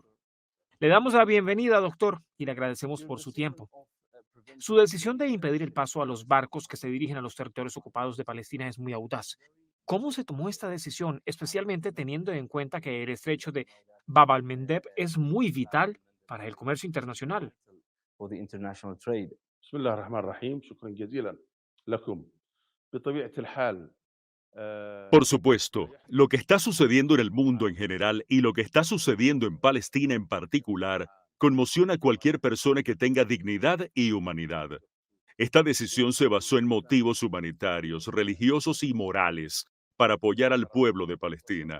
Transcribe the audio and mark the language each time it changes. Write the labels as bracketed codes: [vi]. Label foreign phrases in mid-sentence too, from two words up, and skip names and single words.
[es] Le damos la bienvenida, doctor, y le agradecemos por su tiempo. Su decisión de impedir el paso a los barcos que se dirigen a los territorios ocupados de Palestina es muy audaz. ¿Cómo se tomó esta decisión, especialmente teniendo en cuenta que el estrecho de Bab al-Mandeb es muy vital para el comercio internacional? [en] for the international trade. [ar] بسم الله الرحمن الرحيم شكرا جزيلا لكم بطبيعة الحال [es] Por supuesto, lo que está sucediendo en el mundo en general y lo que está sucediendo en Palestina en particular conmociona a cualquier persona que tenga dignidad y humanidad. Esta decisión se basó en motivos humanitarios, religiosos y morales para apoyar al pueblo de Palestina.